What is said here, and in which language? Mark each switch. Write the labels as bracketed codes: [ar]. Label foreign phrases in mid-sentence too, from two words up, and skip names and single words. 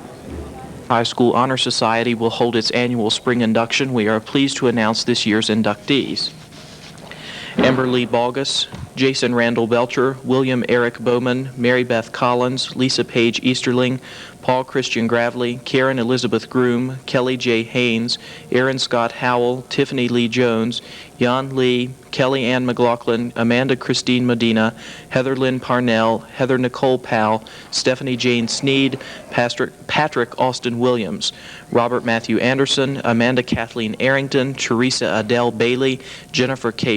[en] High School Honor Society will hold its annual spring induction. We are pleased to announce this year's inductees. Amber Lee Balgus, Jason Randall Belcher, William Eric Bowman, Mary Beth Collins, Lisa Page Easterling, Paul Christian Gravely, Karen Elizabeth Groom, Kelly J. Haynes, Aaron Scott Howell, Tiffany Lee Jones, Jan Lee, Kelly Ann McLaughlin, Amanda Christine Medina, Heather Lynn Parnell, Heather Nicole Powell, Stephanie Jane Sneed, Patrick Austin Williams, Robert Matthew Anderson, Amanda Kathleen Arrington, Teresa Adele Bailey, Jennifer K.